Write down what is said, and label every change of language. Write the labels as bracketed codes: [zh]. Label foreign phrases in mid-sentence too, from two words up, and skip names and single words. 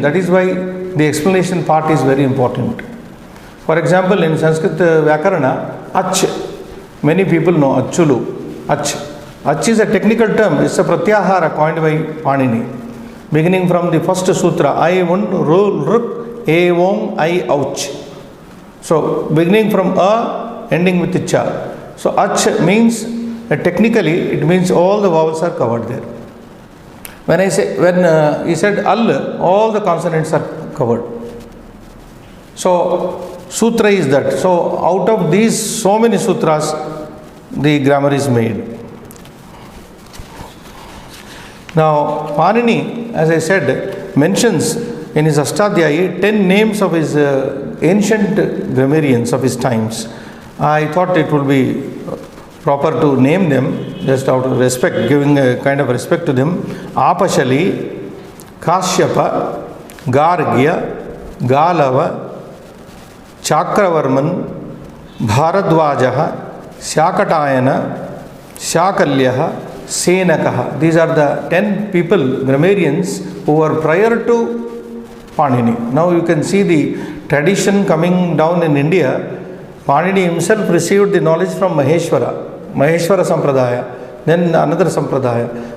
[en] That is why the explanation part is very important. For example, in Sanskrit Vyakarana, Ach, many people know Achulu, Ach. Ach is a technical term, it's a pratyahara coined by Panini. Beginning from the first sutra, I, [sa] उण्, ऋ, ऌक्, ए, ओङ्, ऐ, औच्. [en] So beginning from a, ending with cha. So ach means technically it means all the vowels are covered there. When he said al, all the consonants are covered. So sutra is that. So out of these so many sutras, the grammar is made. Now Panini, as I said, mentions in his Ashtadhyayi 10 names of his ancient grammarians of his times. I thought it would be proper to name them just out of respect, giving a kind of respect to them. Apashali, Kashyapa, Gargya, Galava, Chakravarman, Bharadwajaha, Shakatayana, Shakalyaha, Senakaha. These are the 10 people, grammarians, who were prior to Panini. Now you can see the tradition coming down in India. Panini himself received the knowledge from Maheshwara Sampradaya, then another Sampradaya.